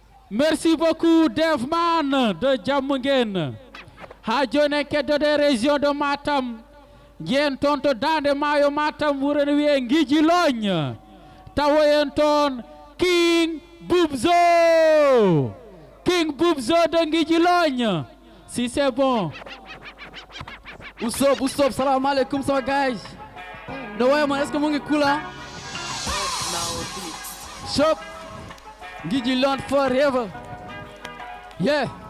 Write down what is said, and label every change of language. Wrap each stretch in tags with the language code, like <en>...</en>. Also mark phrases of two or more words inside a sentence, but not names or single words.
<fr>Merci beaucoup, Devman de Diamaguène.</fr> <ff>Ha joni en keddode région de Matam. Jen toon to Dande Maayo Matam, wuro no wiye Ngiji Logne. Tawoyen toon King Boubzo. King Boubzo de Ngiji Logne.</ff> <fr>Si c'est bon.</fr> <en>What's up, what's up?</en> <ar>Salam alaikum,</ar> <wo>sama guys.</wo> <en>No way, man.</en> <fr>Est-ce que</fr> <wo>mu ngi cool, ah?</wo> <en>Shop. Ngiji Logne forever. Yeah.</en>